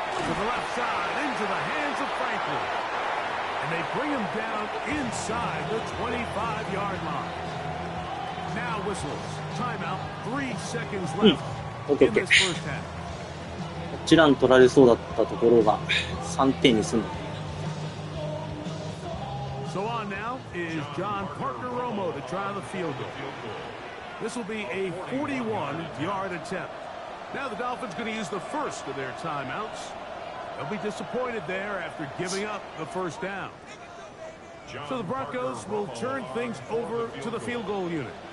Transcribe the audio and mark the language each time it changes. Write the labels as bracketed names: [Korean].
[English] To the left side, into the hands of Franklin. And they bring him down inside the 25-yard line. Now whistles. Timeout. 3 seconds left in this first half. [Japanese] こちらに取られそうだったところが3点に済んだ。 [English] So on now is John Parker-Romo to try the field goal. This will be a 41-yard attempt. Now the Dolphins going to use the first of their timeouts. They'll be disappointed there after giving up the first down. So the Broncos will turn things over to the field goal unit.